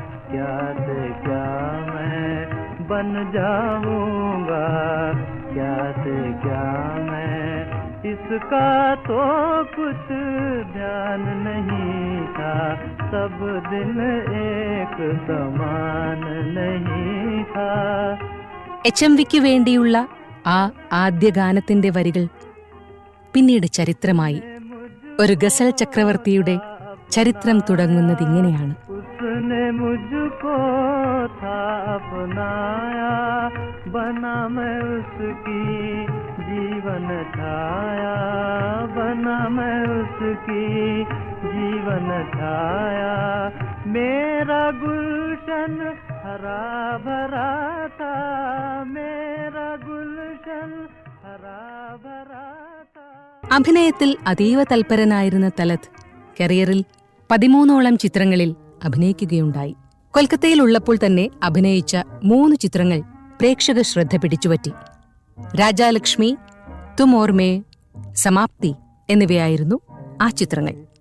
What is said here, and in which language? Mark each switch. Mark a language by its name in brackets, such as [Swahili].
[Hindi] क्या से क्या मैं, बन जाऊंगा क्या से क्या मैं, इसका तो कुछ ध्यान नहीं था, सब दिन एक समान नहीं था. [Malayalam] HMVക്ക് വേണ്ടിയുള്ള ആ ആദ്യ ഗാനത്തിന്റെ വരികൾ പിന്നീട് ചരിത്രമായി. ഒരു ഗസൽ ചക്രവർത്തിയുടെ ചരിത്രം തുടങ്ങുന്നതിങ്ങനെയാണ്. [Hindi] उसने मुझको था अपनाया, बना मैं उसकी जीवन छाया, बना मैं उसकी जीवन छाया, मेरा गुलशन हरा भरा था, मेरा गुलशन हरा भरा था. [Malayalam] അഭിനയത്തിൽ അതീവ തൽപരനായിരുന്ന തലത് കരിയറിൽ 13ഓളം ചിത്രങ്ങളിൽ അഭിനയിക്കുകയുണ്ടായി. കൊൽക്കത്തയിലുള്ളപ്പോൾ തന്നെ അഭിനയിച്ച 3 ചിത്രങ്ങൾ പ്രേക്ഷക ശ്രദ്ധ പിടിച്ചുപറ്റി. രാജാലക്ഷ്മി, തും ഓർ മേ, സമാപ്തി എന്നിവയായിരുന്നു ആ ചിത്രങ്ങൾ.